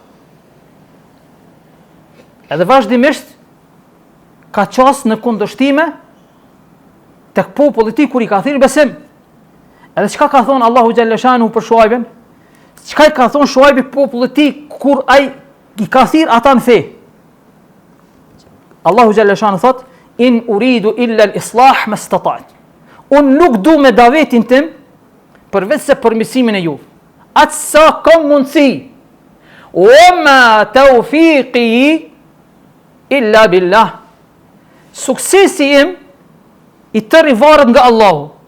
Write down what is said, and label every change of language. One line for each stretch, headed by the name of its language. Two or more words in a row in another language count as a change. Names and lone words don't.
Albanian: Edhe vazhdimisht ka qas në kundërshtime tek populli i tij kur i ka thirrë besim. Edhe çka ka thonë Allahu xhallashanuhu për Shuaibin? Çka i ka thonë Shuaibi popullit të tij kur ai i ka thirrë ata në fe? Allahu xhallashanuhu thot:
Arabic: "إن أريد إلا الإصلاح ما استطعت."
Albanian: Unë nuk du me davetin tim përveç se përmirësimin e juve. Atë sa kam mundësi.
Arabic: وما توفيقي إلا بالله.
Albanian: Suksesi im i tërë varet nga Allahu.